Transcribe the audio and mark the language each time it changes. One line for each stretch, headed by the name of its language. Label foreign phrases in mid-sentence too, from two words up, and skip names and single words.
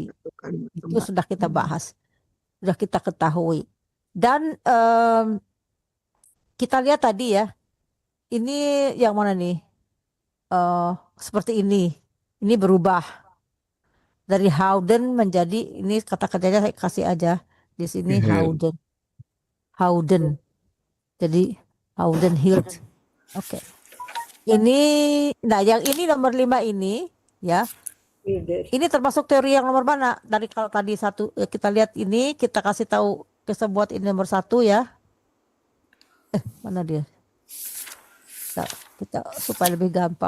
Indonesian: Itu sudah kita bahas. Sudah kita ketahui. Dan kita lihat tadi ya. Ini yang mana nih? Seperti ini. Ini berubah. Dari houden menjadi, ini kata-katanya saya kasih aja. Di sini houden. Houden. Jadi
Dutch: houden hield.
Indonesian: Oke. Ini, nah yang ini nomor 5 ini ya. Ini termasuk teori yang nomor mana? Dari kalau tadi 1 kita lihat ini, kita kasih tahu buat ini nomor 1 ya. Mana dia? Nah, kita supaya lebih gampang.